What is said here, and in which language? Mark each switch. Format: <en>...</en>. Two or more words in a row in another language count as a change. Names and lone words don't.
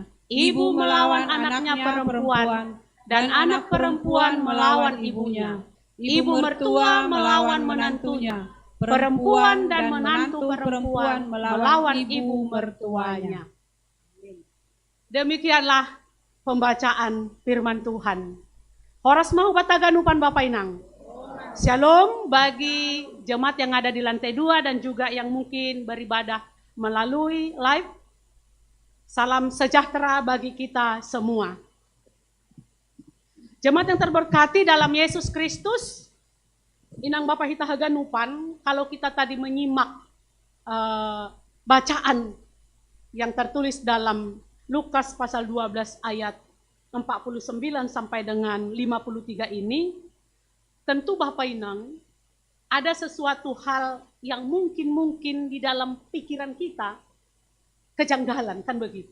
<id>Ibu melawan anaknya perempuan, dan anak perempuan melawan ibunya. Ibu mertua melawan menantunya. Perempuan dan menantu perempuan melawan ibu mertuanya. Demikianlah pembacaan firman Tuhan.</id> <bts>Horas mau bataganupan Bapak Inang.</bts> <id>Shalom bagi jemaat yang ada di lantai 2 dan juga yang mungkin beribadah melalui live. Salam sejahtera bagi kita semua. Jemaat yang terberkati dalam Yesus Kristus, Inang Bapak</id> <bts>Hita Haganupan,</bts> <id>kalau kita tadi menyimak bacaan yang tertulis dalam Lukas pasal 12 ayat 49 sampai dengan 53 ini, tentu Bapak Inang, ada sesuatu hal yang mungkin di dalam pikiran kita kejanggalan, kan begitu.</id>